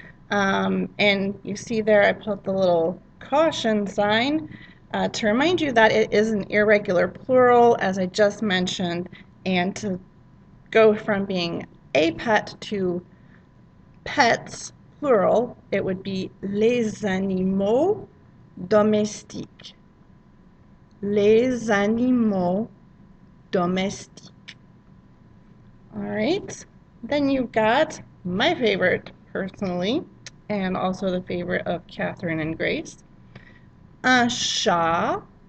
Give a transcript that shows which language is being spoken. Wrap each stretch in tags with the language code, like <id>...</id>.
<en>And you see there I put the little caution sign to remind you that it is an irregular plural, as I just mentioned, and to go from being a pet to pets, plural, it would be</en> <fr>les animaux domestiques. Les animaux domestiques.</fr> <en>All right, then you've got my favorite personally, and also the favorite of Catherine and Grace.</en> <fr>Un chat,</fr>